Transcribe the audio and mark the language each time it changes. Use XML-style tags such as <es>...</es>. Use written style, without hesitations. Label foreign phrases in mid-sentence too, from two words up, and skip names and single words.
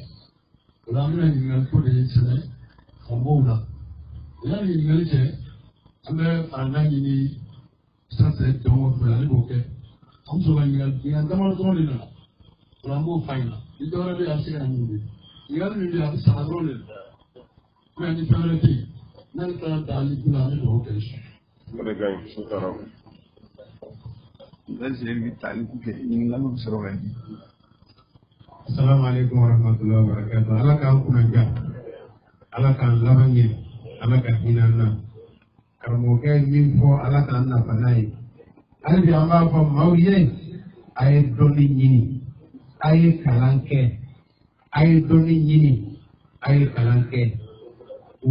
<bm>Ola an bɛna ɲininkali ko de sɛbɛ ka bɔ o la yanni ɲininkali cɛ an bɛ farakan ɲini sanfɛ dɔn o fɛ ale b'o kɛ an bɛ sɔrɔ ka ɲininkali damadɔ dɔrɔn de nana ola an b'o fa in na ni dɔ wɛrɛ bɛ yen a bɛ se ka ɲini ɲininkali min bɛ yen a bɛ saba dɔrɔn de la mɛ ni fɛn wɛrɛ tɛ yen n'ale taara taali kun na an bɛ dugawu kɛ so. o de ka ɲi so taara o. Bɛɛ sɛbɛn bɛ taali kun kɛ ɲininkaliw bɛ sɔrɔ ka di.</bm> <ar>السلام عليكم ورحمة الله وبركاته.</ar> <bm>Ala k'an kunnaja, Ala k'an laban ɲɛ, Ala ka hinɛ an na. Karamɔgɔkɛ ye min fɔ Ala k'an nafa n'a ye. Hali bi an b'a fɔ maaw ye, a ye dɔnni ɲini, a ye kalan kɛ, a ye dɔnni ɲini, a ye kalan kɛ.</bm>